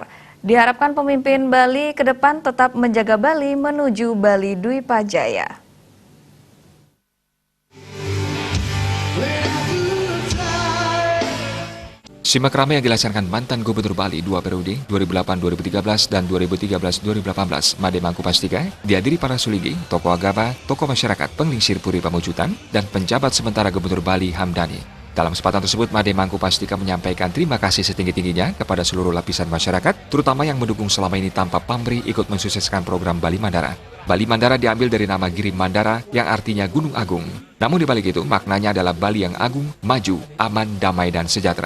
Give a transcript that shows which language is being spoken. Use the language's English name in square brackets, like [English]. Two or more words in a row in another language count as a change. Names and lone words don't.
[Indonesian] Diharapkan pemimpin Bali ke depan tetap menjaga Bali menuju Bali Dwi Pajaya. Simakrama yang dilaksanakan mantan Gubernur Bali 2 periode 2008-2013 dan 2013-2018 Made Mangkupastika dihadiri para suligi, tokoh agama, tokoh masyarakat, penglingsir Puri Pamujutan, dan penjabat sementara Gubernur Bali Hamdani. Dalam kesempatan tersebut, Made Mangkupastika menyampaikan terima kasih setinggi-tingginya kepada seluruh lapisan masyarakat, terutama yang mendukung selama ini tanpa pamrih ikut mensukseskan program Bali Mandara. Bali Mandara diambil dari nama Giri Mandara yang artinya Gunung Agung. Namun dibalik itu, maknanya adalah Bali yang agung, maju, aman, damai, dan sejahtera.